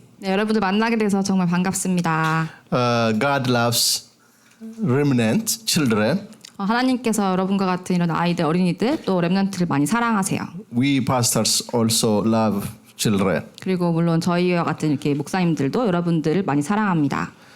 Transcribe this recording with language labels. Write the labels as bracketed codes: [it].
[ko] 네, 여러분들 만나게 돼서 정말 반갑습니다. [en] God loves remnant children. [ko] 하나님께서 여러분과 같은 이런 아이들, 어린이들 또 렘넌트를 많이 사랑하세요. [en] We pastors also love children. [ko] 그리고 물론 저희와 같은 이렇게 목사님들도 여러분들을 많이 사랑합니다.